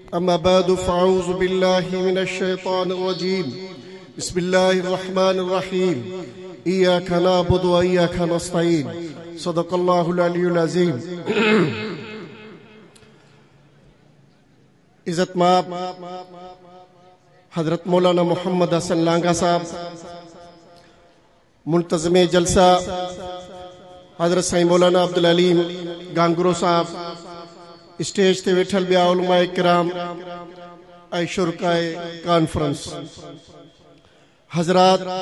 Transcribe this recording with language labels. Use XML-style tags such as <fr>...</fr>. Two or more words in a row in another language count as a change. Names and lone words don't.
<ar>أما بعد فأعوذ بالله من الشيطان الرجيم بسم الله الرحمن الرحيم إياك نعبد وإياك نستعين صدق الله العلي العظيم.</ar> <sd>इज़्ज़तमाब हज़रत मौलाना मोहम्मद हसन लांगा साहब, मुंतज़िम जलसा हज़रत साईं मौलाना अब्दुल अलीम गांगुरो साहब, स्टेज ते वेठल बिया उलमा किराम ऐं शुरकाए कॉन्फ्रेंस हज़रात,</sd>